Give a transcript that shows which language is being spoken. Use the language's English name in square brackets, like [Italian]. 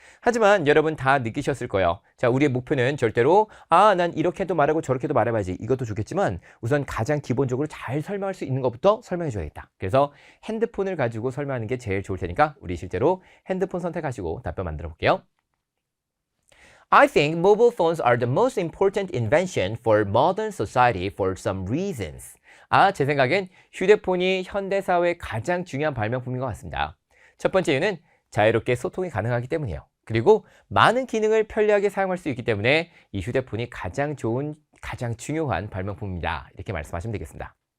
[Korean] 하지만 여러분 다 느끼셨을 거예요. 자, 우리의 목표는 절대로 난 이렇게도 말하고 저렇게도 말해봐야지 이것도 좋겠지만 우선 가장 기본적으로 잘 설명할 수 있는 것부터 설명해 줘야겠다. 그래서 핸드폰을 가지고 설명하는 게 제일 좋을 테니까 우리 실제로 핸드폰 선택하시고 답변 만들어 볼게요. [English] I think mobile phones are the most important invention for modern society for some reasons. [Korean] 제 생각엔 휴대폰이 현대사회의 가장 중요한 발명품인 것 같습니다. 첫 번째 이유는 자유롭게 소통이 가능하기 때문이에요. 그리고 많은 기능을 편리하게 사용할 수 있기 때문에 이 휴대폰이 가장 중요한 발명품입니다. 이렇게 말씀하시면 되겠습니다.